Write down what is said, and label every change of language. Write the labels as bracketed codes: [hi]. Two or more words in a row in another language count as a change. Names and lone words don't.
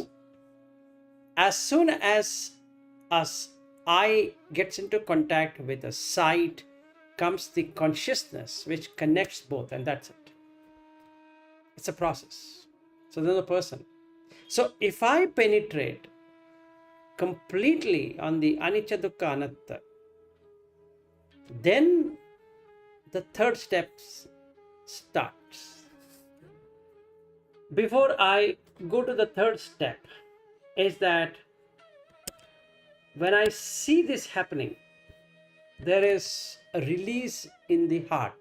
[en] As soon as us eye gets into contact with the sight, comes the consciousness which connects both, and that's it. It's a process. So there's a person. So if I penetrate completely on the [pi] anicca, dukkha, anatta, [en] then the third step starts. Before I go to the third step, is that when I see this happening, there is a release in the heart.